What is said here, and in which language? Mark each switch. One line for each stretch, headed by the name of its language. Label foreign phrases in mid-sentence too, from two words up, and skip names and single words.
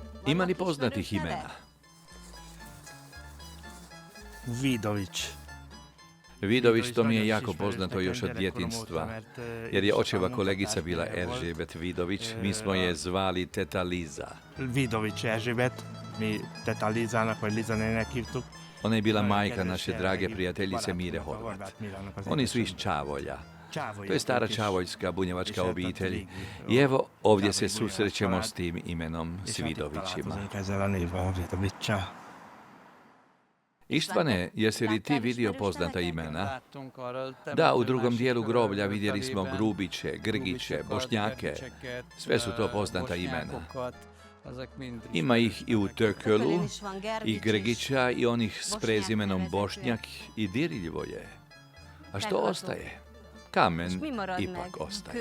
Croatian: Ima li poznatih imena? Vidović. Vidović, to mi je jako poznato još od djetinjstva, jer je očeva kolegica bila Erzsébet Vidović, mi smo je zvali teta Liza.
Hungarian: Vidović Erzsébet, mi teta Lizának, vagy Liza nének hívtuk.
Croatian: Ona je bila majka naše drage prijateljice Mire Horvat. Oni su iz Čavolja. To je stara čavoljska bunjevačka obitelj. I evo, ovdje se susrećemo s tim imenom, s Vidovićima. Ištvane, jesi li ti vidio poznata imena? Da, u drugom dijelu groblja vidjeli smo Grubiće, Grgiće, Bošnjake. Sve su to poznata imena. Ima ih i u Tökölu, i Grgića, i onih s prezimenom Bošnjak, i dirljivo je. A što ostaje? Kamen ipak ostaje.